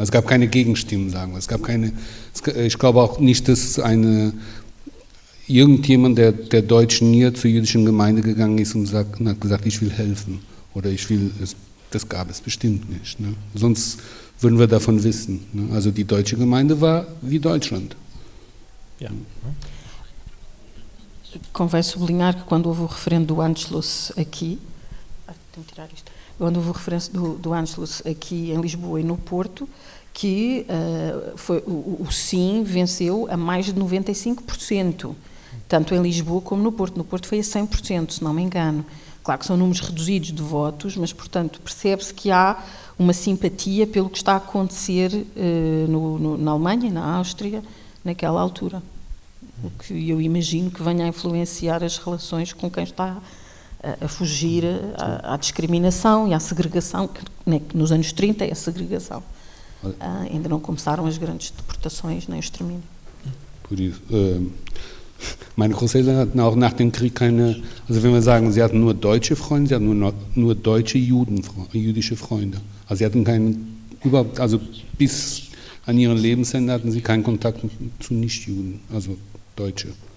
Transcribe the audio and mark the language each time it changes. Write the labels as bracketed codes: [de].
[de] Es gab keine Gegenstimmen, sagen wir. Es gab keine. Ich glaube auch nicht, dass irgendjemand der Deutschen hier zur jüdischen Gemeinde gegangen ist und hat gesagt, ich will helfen oder das gab es bestimmt nicht. Ne? Sonst würden wir davon wissen. Ne? Also die deutsche Gemeinde war wie Deutschland. Ja. [pt] convém sublinhar que quando houve o referendo do Anschluss aqui, tenho que tirar isto, quando houve o referendo do Anschluss aqui em Lisboa e no Porto, que foi, o sim venceu a mais de 95%, tanto em Lisboa como no Porto. No Porto foi a 100%, se não me engano. Claro que são números reduzidos de votos, mas, portanto, percebe-se que há uma simpatia pelo que está a acontecer na Alemanha e na Áustria naquela altura. O que eu imagino que venha a influenciar as relações com quem está a fugir à discriminação e à segregação, que nos anos 30 é a segregação. Ainda não começaram as grandes deportações nem o extermínio. [de] Por isso, meine Großeltern hatten auch nach dem Krieg keine, also wenn wir sagen, sie hatten nur deutsche Freunde, sie hatten nur deutsche jüdische Freunde. Also sie hatten keinen, überhaupt, also bis an ihren Lebensende hatten sie keinen Kontakt zu Nichtjuden, also Deutsche.